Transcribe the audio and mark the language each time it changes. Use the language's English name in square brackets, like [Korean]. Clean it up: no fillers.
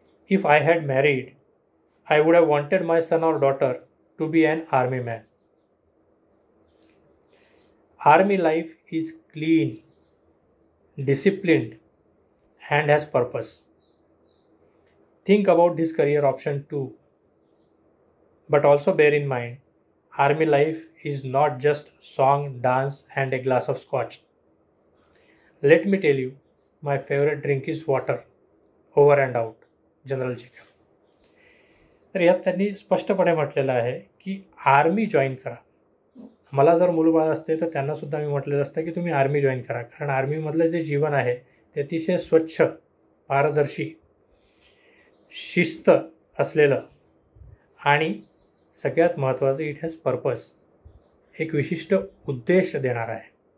[English] If I had married I would have wanted my son or daughter to be an army man. Army life is clean, disciplined and has purpose. Think about this career option too. But also bear in mind, army life is not just song, dance and a glass of scotch. Let me tell you, my favorite drink is water. Over and out. General Jacob. [Marathi] तर यात त्यांनी स्पष्टपणे म्हटलेलं आहे की army join करा. मला जर मुलबाळ असते तर त्यांनासुद्धा मी म्हटलेलं असतं की तुम्ही आर्मी जॉईन करा, कारण आर्मीमधलं जे जीवन आहे ते अतिशय स्वच्छ, पारदर्शी, शिस्त असलेलं आणि सगळ्यात महत्त्वाचं [English] it has purpose, [Marathi] एक विशिष्ट उद्देश देणार आहे.